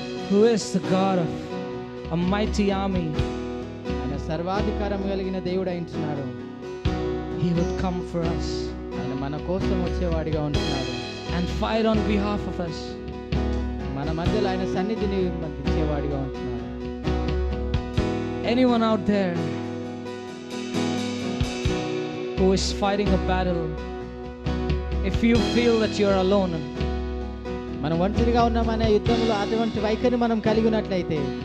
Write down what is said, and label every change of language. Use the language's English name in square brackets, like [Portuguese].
[English] who is the God of a mighty army, [Telugu] ఆయన సర్వాధికారం కలిగిన దేవుడు ఉంటున్నాడు. [English] He would come for us [Telugu] ఆయన మన కోసం వచ్చేవాడిగా ఉంటున్నాడు. [English] and fight on behalf of us. [Telugu] మన మధ్యలో ఆయన సన్నిధిని ఇచ్చేవాడిగా ఉంటున్నాడు. [English] Anyone out there who is fighting a battle If you feel that you're alone, [Telugu] మనం ఒంటరిగా ఉన్నామనే యుద్ధంలో అటువంటి వైఖరి మనం కలిగి ఉన్నట్లయితే